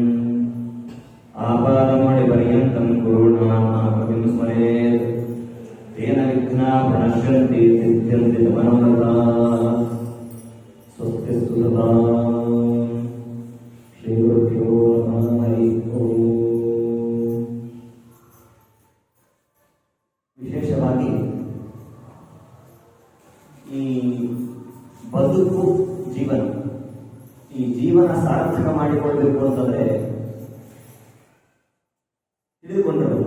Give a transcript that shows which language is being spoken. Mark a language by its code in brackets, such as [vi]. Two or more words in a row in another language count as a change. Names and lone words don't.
[sa] आपादमौलिपर्यन्तं गुरूणामाकृतिं स्मरेत् तेन विघ्नाः प्रणश्यन्ति सिद्ध्यन्ति च मनोरथाः। स्वस्तिस्तु सदा। श्रीगुरुभ्यो नमः। हरिः ಓಂ। [kn] ವಿಶೇಷವಾಗಿ ಈ ಬದುಕು ಜೀವನ, ಈ ಜೀವನ ಸಾರ್ಥಕ ಮಾಡಿಕೊಳ್ಬೇಕು ಅಂತಂದ್ರೆ ತಿಳಿದುಕೊಂಡಿರಬೇಕು.